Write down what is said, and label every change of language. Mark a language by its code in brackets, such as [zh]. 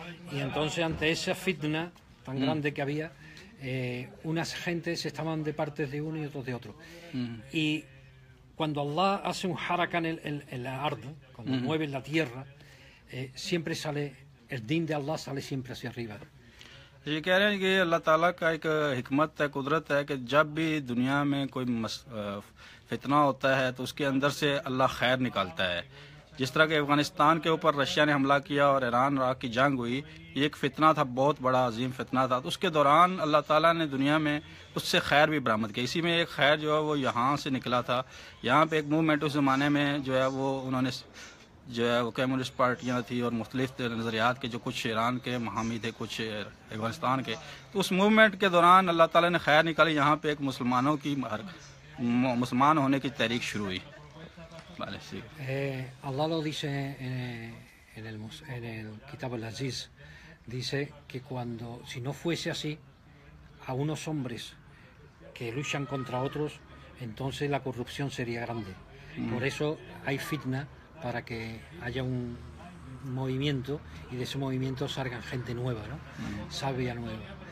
[es] Y entonces ante esa fitna tan grande que había, unas gentes estaban de partes de uno y otros de otro. Y cuando Allah hace un harakan en la ard, cuando mueve la tierra, siempre sale el din de Allah sale siempre hacia arriba. [hi] ये कह रहे हैं कि अल्लाह ताला का एक हिकमत है, कुदरत है कि जब भी दुनिया में कोई फितना होता है तो उसके अंदर से अल्लाह खैर निकालता है। जिस तरह के अफगानिस्तान के ऊपर रशिया ने हमला किया और ईरान इराक की जंग हुई, ये एक फितना था, बहुत बड़ा अजीम फितना था। तो उसके दौरान अल्लाह ताला ने दुनिया में उससे खैर भी बरामद की। इसी में एक खैर जो है वो यहाँ से निकला था। यहाँ पे एक मूवमेंट उस ज़माने में जो है वो उन्होंने जो है वो कम्युनिस्ट पार्टियाँ थी और मुख्तलिफ नज़रियात के जो कुछ ईरान के हामी थे, कुछ अफगानिस्तान के, तो उस मूवमेंट के दौरान अल्लाह ताला ने खैर निकाली। यहाँ पे एक मुसलमानों की मुसलमान होने की तहरीक शुरू हुई। [es] Vale, sí. Allah lo dice en el Kitab al-Aziz, dice que si no fuese así, a unos hombres que luchan contra otros, entonces la corrupción sería grande. Por eso hay fitna, para que haya un movimiento y de ese movimiento salgan gente nueva, ¿no? Sabia nueva.